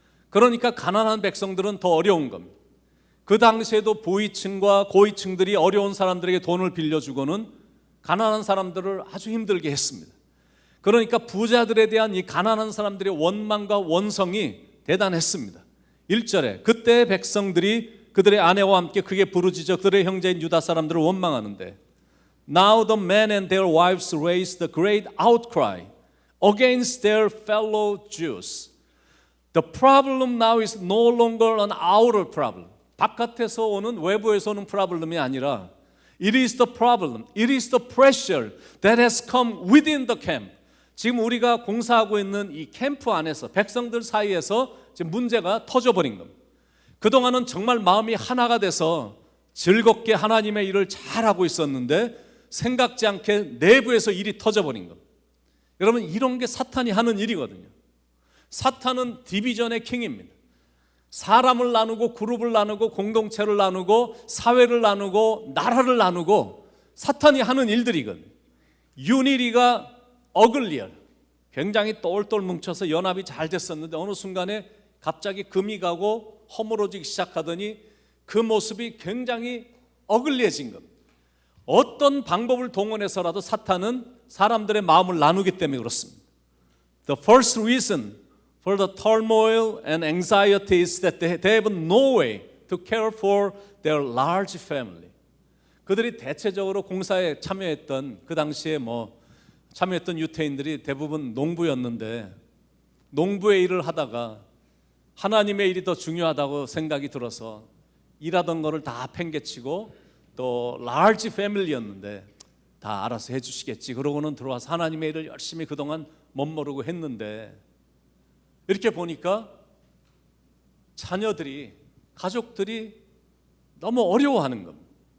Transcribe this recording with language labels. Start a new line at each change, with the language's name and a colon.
Korean: 그러니까 가난한 백성들은 더 어려운 겁니다. 그 당시에도 부위층과 고위층들이 어려운 사람들에게 돈을 빌려주고는 가난한 사람들을 아주 힘들게 했습니다. 그러니까 부자들에 대한 이 가난한 사람들의 원망과 원성이 대단했습니다. 1절에 그때의 백성들이 그들의 아내와 함께 크게 부르짖어 그들의 형제인 유다 사람들을 원망하는데
English: Now the men and their wives raised a great outcry against their fellow Jews. The problem now is no longer an outer problem.
Korean: 바깥에서 오는 외부에서 오는 프로블럼이 아니라
English: It is the problem, it is the pressure that has come within the camp.
Korean: 지금 우리가 공사하고 있는 이 캠프 안에서 백성들 사이에서 지금 문제가 터져버린 겁니다. 그동안은 정말 마음이 하나가 돼서 즐겁게 하나님의 일을 잘하고 있었는데 생각지 않게 내부에서 일이 터져버린 겁니다. 여러분 이런 게 사탄이 하는 일이거든요. 사탄은 디비전의 킹입니다. 사람을 나누고 그룹을 나누고 공동체를 나누고 사회를 나누고 나라를 나누고 사탄이 하는 일들이거든요. 유니리가 어글리얼 굉장히 똘똘 뭉쳐서 연합이 잘 됐었는데 어느 순간에 갑자기 금이 가고 허물어지기 시작하더니 그 모습이 굉장히 어글리해진 겁니다. 어떤 방법을 동원해서라도 사탄은 사람들의 마음을 나누기 때문에 그렇습니다.
English: The first reason for the turmoil and anxiety is that they have no way to care for their large family.
Korean: 그들이 대체적으로 공사에 참여했던 그 당시에 참여했던 유태인들이 대부분 농부였는데 농부의 일을 하다가 하나님의 일이 더 중요하다고 생각이 들어서 일하던 거를 다 팽개치고 또 large family였는데 다 알아서 해주시겠지 그러고는 들어와서 하나님의 일을 열심히 그동안 멋모르고 했는데 이렇게 보니까 자녀들이 가족들이 너무 어려워하는 겁니다.